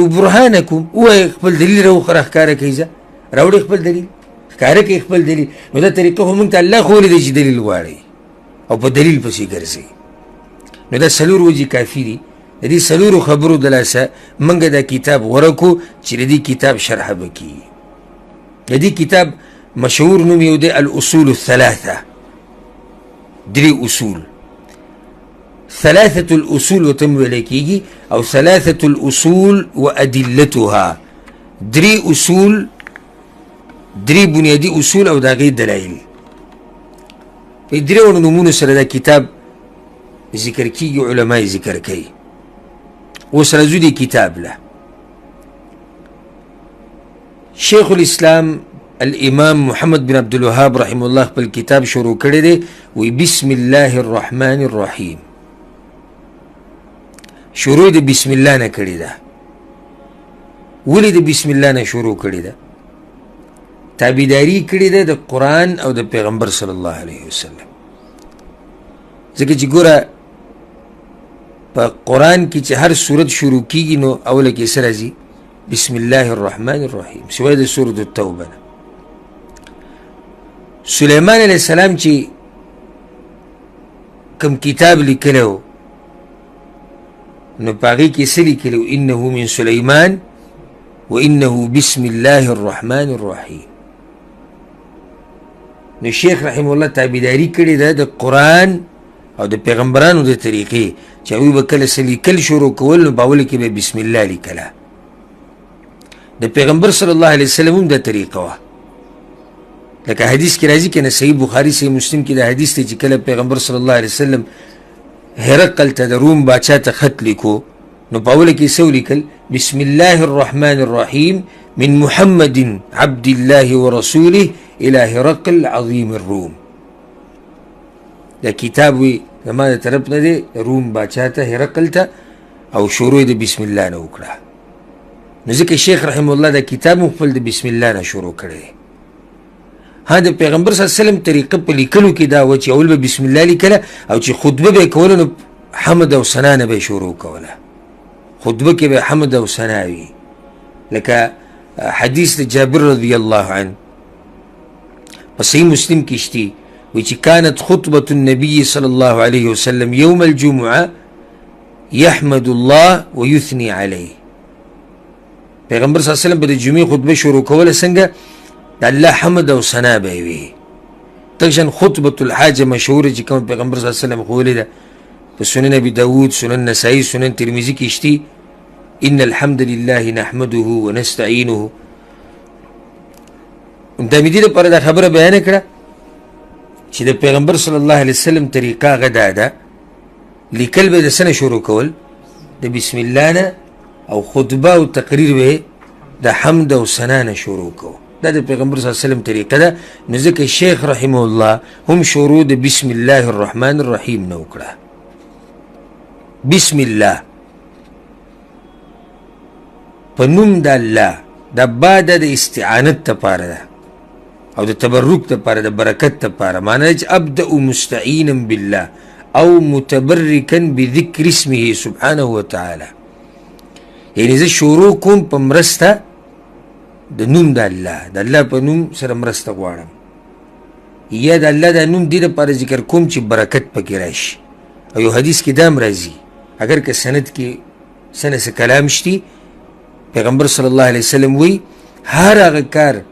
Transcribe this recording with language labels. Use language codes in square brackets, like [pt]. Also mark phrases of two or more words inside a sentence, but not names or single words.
[ps] برهانکم ووایه خپل دلیل راښکاره کوي ځه راوړئ خپل دلیل ښکاره کوي خپل دلیل نو دا طریقه خو موږ ته الله ښوولې دی چې دلیل غواړئ او په دلیل پسې ګرځئ نو دا څلور وجې کافي دي د دې څلورو خبرو د لاسه موږ دا کتاب غوره کړو چې د دې کتاب شرحه به کیږي د دې کتاب مشهور نوم یو دی [ar] الاصول الثلاثه [ps] درې اصول [ar] ثلاثة الأصول [ps] وتم کیږي او [ar] ثلاثة الأصول وأدلتها [ps] درې اصول درې بنیادي اصول او د هغې دلایل په درېو نومونو سره دا کتاب ذکر کیږي علما یې ذکر کوي اوس راځو دې کتاب له شیخ الاسلام الامام محمد بن عبد الوهاب [ar] رحمه الله [ps] خپل کتاب شروع کړی دی وی [ar] بسم الله الرحمن الرحیم [ps] شروع د بسم الله نه کړې ده ولې د بسم الله نه شروع کړې ده تابعداري کړې ده د قرآن او د پیغمبر [ar] صلی الله علیه وسلم [ps] ځکه چې ګوره په قرآن کې چې هر صورت شروع کیږي نو اوله کې څه راځي [ar] بسم الله الرحمن الرحیم [ps] سوای د سورة التوبه نه سلیمان [ar] علیه السلام [ps] چې کوم کتاب لیکلی و نو په هغې کې څه لیکلی و [ar] انه من سلیمان و انه بسم الله الرحمن الرحیم [ps] نو شیخ [ar] رحمه الله [ps] تابعداري کړې ده د قرآن او د پیغمبرانو د طریقې چې هغوی به کله څه لیکل شروع کول نو په اوله کې به بسم الله لیکله د پیغمبر [ar] صلی الله علیه وسلم [ps] هم دا طریقه وه لکه حدیث کې راځي که نه صحیح بخاري صحیح مسلم کې دا حدیث دی چې کله پیغمبر [ar] صلی الله علیه وسلم [ps] هرقل ته د روم باچا ته خط لیکو نو په اوله کې څه ولیکل [ar] بسم الله الرحمن الرحیم من محمد عبد الله ورسوله الى هرقل عظیم الروم [ps] دا کتاب وی زما د طرف نه دی روم باچا ته هرقل ته او شروع د بسم الله نه وکړه نو ځکه شیخ [ar] رحمه الله [ps] دا کتاب هم خپل د بسم الله نه شروع کړی ها د پیغمبر [ar] صلی الله علیه وسلم [ps] طریقه په لیکلو کې دا و چې اول به بسم الله لیکله او چې خطبه به یې کوله نو حمد او ثنا نه به یې شروع کوله خطبه کې به حمد او ثنا وي لکه حدیث د جابر [ar] رضی الله عنه [ps] په صحیح مسلم کې شتي وی چې [ar] كانت خطبة النبي صلى الله عليه وسلم يوم الجمعة يحمد الله ويثني عليه [ps] پیغمبر [ar] صلی الله علیه وسلم [ps] به د جمعې خطبه شروع کوله څنګه د الله حمد او ثنا به یې وي دغشان [ar] خطبة الحاجه [ps] مشهوره چې کوم پیغمبر [ar] صلی الله علیه وسلم [ps] ښوولې ده په سنن ابي داود سنن نسائي سنن ترمذي کې شتي [ar] ان الحمد لله نحمده ونستعينه [ps] د دې لپاره دا خبره بیان کړه چې د پیغمبر [ar] صلی الله علیه وسلم [ps] طریقه هغه دا ده لیکل به د څه نه شروع کول د بسم الله نه او خطبه او تقریر به د حمد او ثنا نه شروع کو دا د پیغمبر [ar] صلی الله علیه وسلم [ps] طریقه ده نو ځکه شیخ [ar] رحمه الله [ps] هم شروع د [ar] بسم الله الرحمن الرحیم [ps] نه وکړه بسم الله په نوم د الله د با د استعانت دپاره ده او د تبرک دپاره د برکت دپاره معنی چې [ar] ابدأ مستعینا بالله او متبرکا بذکر اسمه سبحانه وتعالى [ps] یعنی زه شروع کوم په مرسته د نوم د الله په نوم سره مرسته غواړم یا د الله د نوم دې دپاره ذکر کوم چې برکت پکې راشي او یو حدیث کې دا هم راځي اگر که سند کې څه نه څه کلام شتي پیغمبر [ar] صلی الله علیه وسلم [ps] وی هر هغه کار